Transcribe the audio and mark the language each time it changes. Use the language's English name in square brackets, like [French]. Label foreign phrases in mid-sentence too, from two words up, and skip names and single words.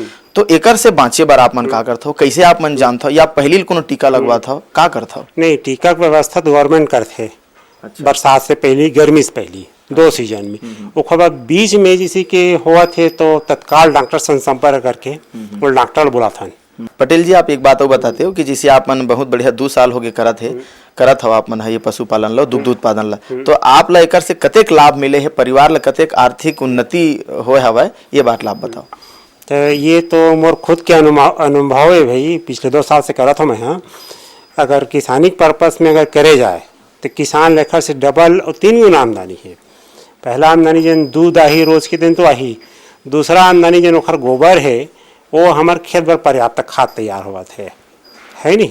[Chhattisgarhi] तो एकर से बाँचे बर आप मन का करते हो, कैसे आप मन जानते हो, या पहले कोनो टीका लगवा था का करते हो? नहीं, टीका की व्यवस्था तो गवर्नमेंट करते। अच्छा। बरसात से पहले, गर्मी से पहले 2 सीजन में। उसके बाद बीच में जिसी के हुआ थे तो तत्काल डॉक्टर से संपर्क करके वो डॉक्टर बुला था। पटेल जी, आप एक बात और बताते हो कि जिसे आप मन बहुत बढ़िया 2 साल हो गए करत हो आप मन ये पशुपालन लो, दुग्ध उत्पादन ला, तो आप ला एकर से कतेक लाभ मिले है, परिवार ला कतेक आर्थिक उन्नति होए हवे, ये बात ला आप बताओ। तो ये तो मोर खुद के अनुभव है भाई, पिछले 2 साल से करत हूँ मैं। हाँ, अगर किसानी पर्पस में अगर करे जाए तो किसान लेखा से डबल और 3 गुना आमदनी है। पहला आमदनी जन दूध आही रोज के दिन तो आही, दूसरा आमदनी जन ओखर गोबर है वो हमारे खेत पर पर्याप्त खाद तैयार हुआ है नहीं।